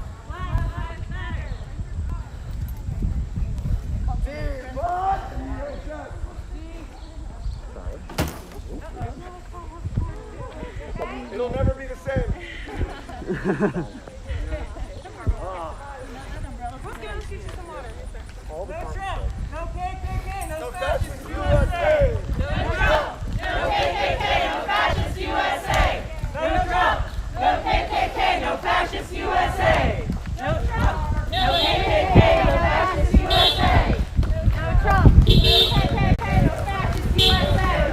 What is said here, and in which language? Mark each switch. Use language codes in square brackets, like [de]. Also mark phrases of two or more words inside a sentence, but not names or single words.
[en] It'll never be the same. All the time. No KKK, no No fascist USA! No Trump! No KKK! No fascist USA! No Trump! No KKK! No fascist USA! No Trump! No KKK! No fascist USA! No Trump! No KKK! No fascist USA!